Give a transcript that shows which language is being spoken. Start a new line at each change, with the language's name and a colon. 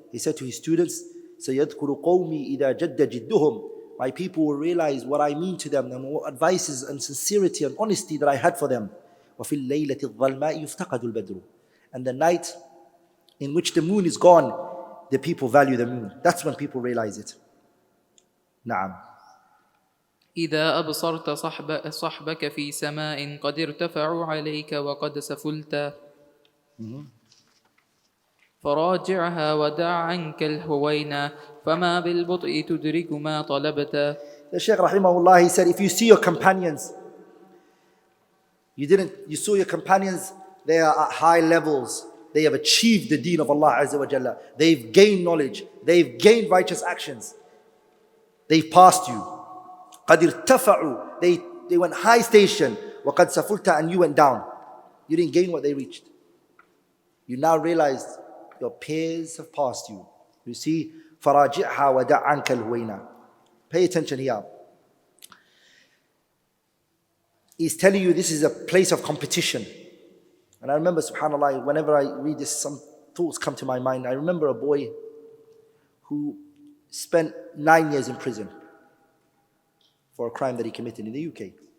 English: He said to his students,
Arabic: سَيَذْكُرُ قَوْمِي إِذَا جَدَّ جِدُّهُمْ,
English: my people will realize what I mean to them and what advices and sincerity and honesty that I had for them.
Arabic: وَفِي اللَّيْلَةِ الظَّلْمَاءِ يُفْتَقَدُ الْبَدْرُ,
English: and the night in which the moon is gone, the people value the moon. That's when people realize it.
Arabic: نعم. إذا أبصرت صحبك في سماء قد ارتفعوا عليك وقد سفلت فراجعها ودع عنك الهوينا فما بالبطء تدرك ما طلبت.
English: The Shaykh rahimahullah, he said, if you see your companions, you saw your companions, they are at high levels. They have achieved the Deen of Allah Azza wa Jalla. They've gained knowledge. They've gained righteous actions. They've passed you.
Arabic: قَدْ ارْتَفَعُوا,
English: they went high station.
Arabic: وَقَدْ سَفُلْتَ,
English: and you went down. You didn't gain what they reached. You now realized your peers have passed you. You see,
Arabic: فَرَاجِعْهَا وَدَعْ عَنْكَ الْهُوَيْنَا.
English: Pay attention here. He's telling you this is a place of competition. And I remember, subhanAllah, whenever I read this, some thoughts come to my mind. I remember a boy who spent 9 years in prison for a crime that he committed in the UK.